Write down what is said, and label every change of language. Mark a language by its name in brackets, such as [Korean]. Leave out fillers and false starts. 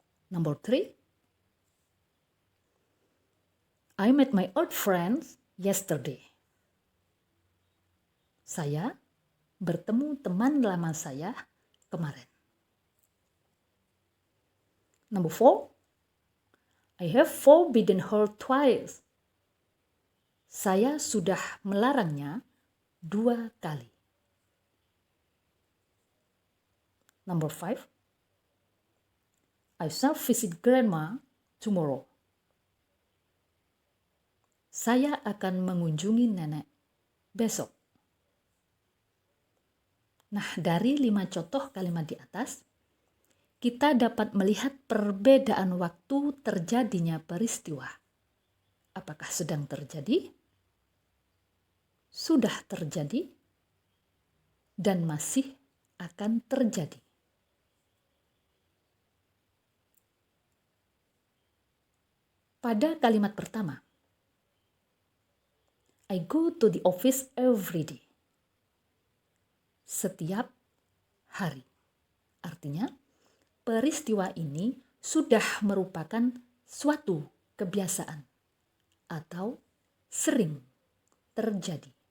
[English] Number 3, I met my old friends yesterday. [Indonesian] Saya bertemu teman lama saya kemarin. [English] Number 4, I have forbidden her twice. [Indonesian] Saya sudah melarangnya 2 kali. [English] Number 5, I shall visit grandma tomorrow. [Indonesian] Saya akan mengunjungi nenek besok. Nah, dari 5 contoh kalimat di atas, kita dapat melihat perbedaan waktu terjadinya peristiwa. Apakah sedang terjadi, sudah terjadi, dan masih akan terjadi. Pada kalimat pertama, [English] I go to the office every day. [Indonesian] Setiap hari. Artinya, peristiwa ini sudah merupakan suatu kebiasaan atau sering terjadi.